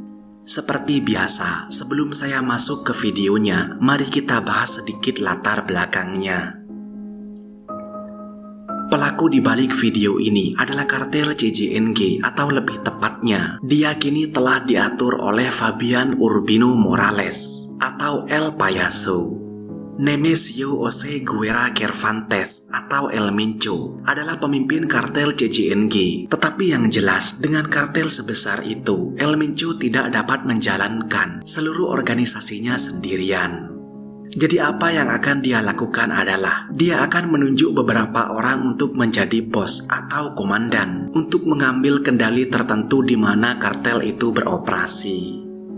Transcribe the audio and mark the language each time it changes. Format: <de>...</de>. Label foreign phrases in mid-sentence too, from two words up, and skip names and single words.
<id>Seperti biasa, sebelum saya masuk ke videonya, mari kita bahas sedikit latar belakangnya. Pelaku di balik video ini adalah kartel CJNG atau lebih tepatnya, diyakini telah diatur oleh Fabian Urbino Morales atau El Payaso. Nemesio Jose Guerra Cervantes atau El Mencho adalah pemimpin kartel CJNG. Tetapi yang jelas, dengan kartel sebesar itu, El Mencho tidak dapat menjalankan seluruh organisasinya sendirian. Jadi apa yang akan dia lakukan adalah dia akan menunjuk beberapa orang untuk menjadi bos atau komandan untuk mengambil kendali tertentu di mana kartel itu beroperasi.</id>